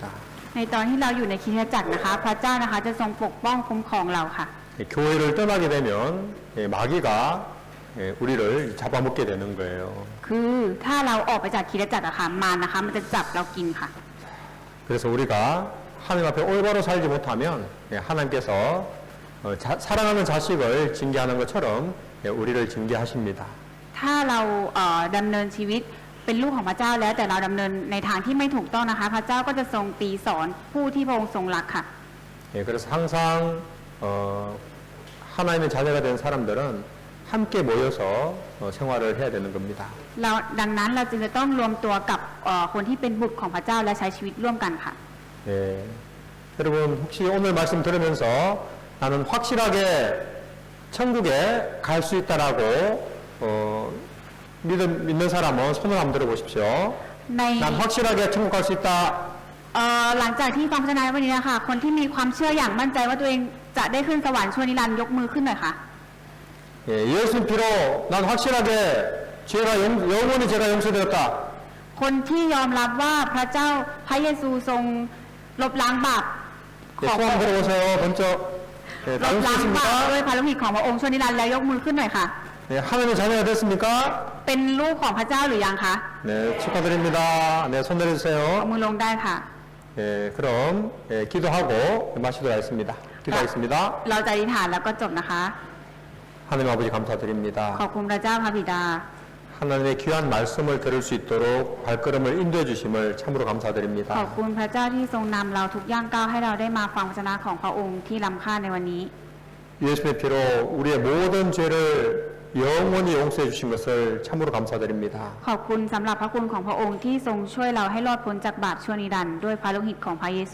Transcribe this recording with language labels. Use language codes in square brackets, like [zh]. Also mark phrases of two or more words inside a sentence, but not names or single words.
[th] ในตอนที่เราอยู่ในคริสตจักรนะคะ พระเจ้านะคะจะทรงปกป้องคุ้มครองเราค่ะ [ko] 교회를 떠나게 되면 마귀가 우리를 잡아먹게 되는 거예요. [th] คือถ้าเราออกไปจากคริสตจักรอะค่ะมารนะคะมันจะจับเรากินค่ะ [ko] 그래서 우리가 하나님 앞에 올바로 살지 못하면 하나님께서 사랑하는 자식을 징계하는 것처럼 우리를 징계하십니다. [th] ถ้าเราดำเนินชีวิตเป็นลูกของพระเจ้าแล้วแต่เราดำเนินในทางที่ไม่ถูกต้องนะคะ พระเจ้าก็จะทรงตีสอนผู้ที่พระองค์ทรงรักค่ะ [ko] 그래서 항상 하나님의 자녀가 된 사람들은 함께 모여서 생활을 해야 되는 겁니다. [th] เราดังนั้นเราจึงจะต้องรวมตัวกับคนที่เป็นบุตรของพระเจ้าและใช้ชีวิตร่วมกันค่ะ [ko] 예, 여러분 혹시 오늘 말씀 들으면서 나는 확실하게 천국에 갈 수 있다라고 믿는 사람은 손을 한번 들어보십시오. [th] ใน [ko] 난 확실하게 천국 갈 수 있다. [th] หลังจากที่ฟังพระชนะวันนี้นะคะคนที่มีความเชื่ออย่างมั่นใจว่าตัวเองจะได้ขึ้นสวรรค์ชั่วนิรันดร์ยกมือขึ้นหน่อยค่ะ [ko] 예, 예수 피로 난 확실하게 죄가 영원히 죄가 용서되었다. [th] คนที่ยอมรับว่าพระเจ้าพระเยซูทรงลบล้างบาป [ko] 예, [th] ของ [ko] 소원 들어보세요. 먼저 예, [th] ล [ko] 다 [th] บล้างบาป [ko] 용서했습니까? [th] ด้วยพระโลหิตของพระองค์ชั่วนิรันดร์แล้วยกมือขึ้นหน่อยค่ะ [ko] 네, 하나님의 자녀가 됐습니까? [th] เป็นลูกของพระเจ้าหรือยังคะ [ko] 네, 축하드립니다. 네, 손 [th] เอา [ko] 내려주세요. [th] มือลงได้ค่ะ [ko] 예, 그럼 기도하고 마치도록 하겠습니다. 기도하겠습니다. [th] เราจะอธิษฐานแล้วก็จบนะคะ [ko] 하나님 아버지 감사드립니다. [th] ขอบคุณพระเจ้าพระบิดา [ko] 하나님의 귀한 말씀을 들을 수 있도록 발걸음을 인도해 주심을 참으로 [th] ขอบ [ko] 감사드립니다. [th] คุณพระเจ้าที่ทรงนำเราทุกย่างก้าวให้เราได้มาฟังพระชนะของพระองค์ที่ล้ำค่าในวันนี้ [ko] 예수의 피로 우리의 모든 죄를 영원히 용서해 주신 것을 참으로 감사드립니다. [th] ขอบคุณสำหรับพระคุณของพระองค์ที่ทรงช่วยเราให้รอดพ้นจากบาปชั่วนิรันดร์ด้วยพระโลหิตของพระเยซู